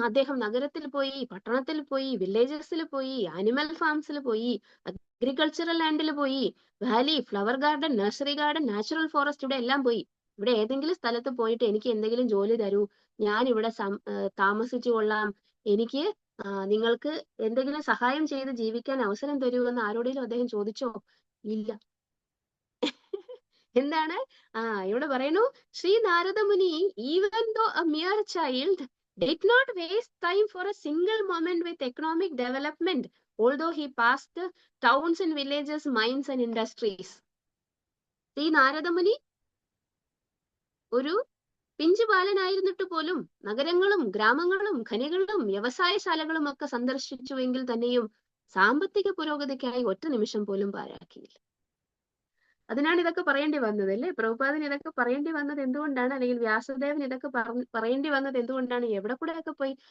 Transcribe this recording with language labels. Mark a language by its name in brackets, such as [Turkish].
[Malayalam] അദ്ദേഹം നഗരത്തിൽ പോയി, പട്ടണത്തിൽ പോയി, വില്ലേജസിൽ പോയി, ആനിമൽ ഫാംസിൽ പോയി, അഗ്രികൾച്ചറൽ ലാൻഡിൽ പോയി, Valley, flower garden, nursery garden, natural forest, ഇവിടെ എല്ലാം പോയി. ഇവിടെ ഏതെങ്കിലും സ്ഥലത്ത് പോയിട്ട് എനിക്ക് എന്തെങ്കിലും ജോലി തരൂ, ഞാൻ ഇവിടെ താമസിച്ചു കൊള്ളാം, എനിക്ക് നിങ്ങൾക്ക് എന്തെങ്കിലും സഹായം ചെയ്ത് ജീവിക്കാൻ അവസരം തരൂ എന്ന് ആരോടെങ്കിലും അദ്ദേഹം ചോദിച്ചോ? ഇല്ല. എന്താണ്? ഇവിടെ പറയുന്നു, [English] Shri Narada Muni, even though a mere child did not waste time for a single moment with economic development, although he passed towns and villages, mines and industries. Shri Narada Muni ഒരു [Malayalam] പിഞ്ചു ബാലനായിരുന്നിട്ട് പോലും നഗരങ്ങളും ഗ്രാമങ്ങളും ഖനികളും വ്യവസായശാലകളും ഒക്കെ സന്ദർശിച്ചുവെങ്കിൽ തന്നെയും സാമ്പത്തിക പുരോഗതിക്കായി ഒറ്റ നിമിഷം പോലും പാഴാക്കിയില്ല. അതിനാണ് ഇതൊക്കെ പറയേണ്ടി വന്നത് അല്ലേ? പ്രഭുപാദിന് ഇതൊക്കെ പറയേണ്ടി വന്നത് എന്തുകൊണ്ടാണ്? അല്ലെങ്കിൽ വ്യാസദേവൻ ഇതൊക്കെ പറയേണ്ടി വന്നത് എന്തുകൊണ്ടാണ്? എവിടെ കൂടെ ഒക്കെ പോയി?